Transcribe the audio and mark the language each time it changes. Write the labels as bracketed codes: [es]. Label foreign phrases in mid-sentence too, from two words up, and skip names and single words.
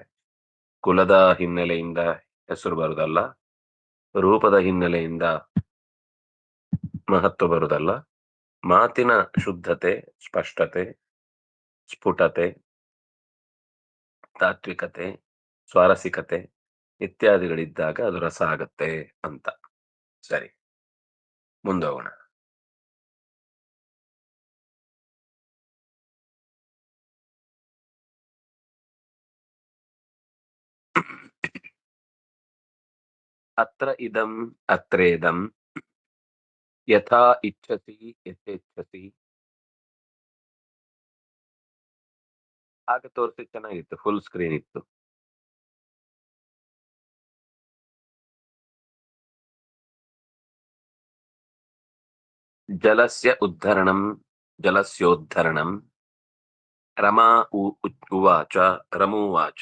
[kn] ಕುಲದ ಹಿನ್ನೆಲೆಯಿಂದ ಹೆಸರು ಬರುದಲ್ಲ, ರೂಪದ ಹಿನ್ನೆಲೆಯಿಂದ ಮಹತ್ವ ಬರುದಲ್ಲ, ಮಾತಿನ ಶುದ್ಧತೆ, ಸ್ಪಷ್ಟತೆ, ಸ್ಫುಟತೆ, ತಾತ್ವಿಕತೆ, ಸ್ವಾರಸಿಕತೆ ಇತ್ಯಾದಿಗಳಿದ್ದಾಗ ಅದು ರಸ ಆಗತ್ತೆ ಅಂತ. ಸರಿ, ಮುಂದೋಗೋಣ. [sa] ಅತ್ರ ಇದಂ ಅತ್ರೇದಂ ಯಥಾ ಇಚ್ಛಸಿ ಯಥೇಚ್ಛಸಿ. [kn] ಆಗ ತೋರಿಸಿ ಚೆನ್ನಾಗಿತ್ತು, [en] full screen [kn] ಇತ್ತು. [sa] ಜಲಸ್ಯ ಉದ್ಧರಣಂ ಜಲಸ್ಯೋದ್ಧರಣಂ ರಮಾ ಉವಾಚ ರಮುವಾಚ.